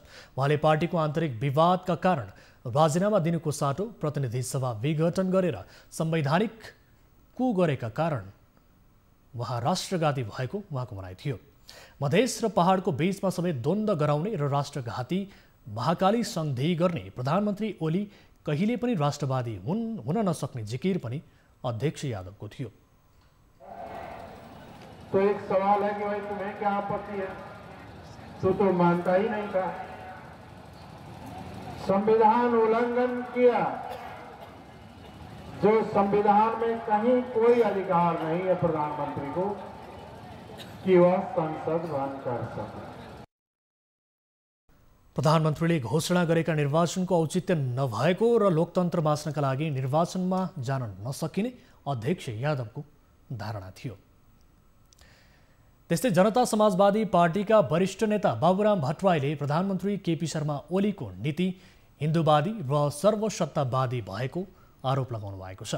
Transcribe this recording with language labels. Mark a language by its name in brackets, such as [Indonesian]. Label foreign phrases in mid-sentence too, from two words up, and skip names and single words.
[Nepali] उहाँले पार्टीको आन्तरिक विवादका कारण राजीनामा दिनुको साटो प्रतिनिधि सभा विघटन गरेर संवैधानिक कु गरेका कारण उहाँ राष्ट्रघाती भएको उहाँको भनाइ थियो। मधेस र पहाडको बीचमा समेत द्वन्द्व गराउने र राष्ट्रघाती महाकाली सन्धि गर्ने प्रधानमन्त्री ओली कहिले पनि राष्ट्रवादी हुन नसक्ने जिकिर पनि अध्यक्ष यादवको थियो। [Hindi] तो एक सवाल है कि भाई तुम्हें क्या आपत्ति है? तो मानता ही नहीं था। संविधान उल्लंघन किया, जो संविधान में कहीं कोई अधिकार नहीं है प्रधानमंत्री को कि वह संसद भंग कर सके। [Nepali] प्रधानमन्त्रीले घोषणा गरेका निर्वाचनको औचित्य नभएको र लोकतन्त्र बाँच्नका लागि निर्वाचनमा जान नसकिने अध्यक्ष यादवको धारणा थियो। त्यस्तै जनता समाजवादी पार्टीका वरिष्ठ नेता बाबुराम भट्टराईले प्रधानमन्त्री केपी शर्मा ओलीको नीति हिन्दूवादी र सर्वसत्तावादी भएको आरोप लगाउनु भएको छ।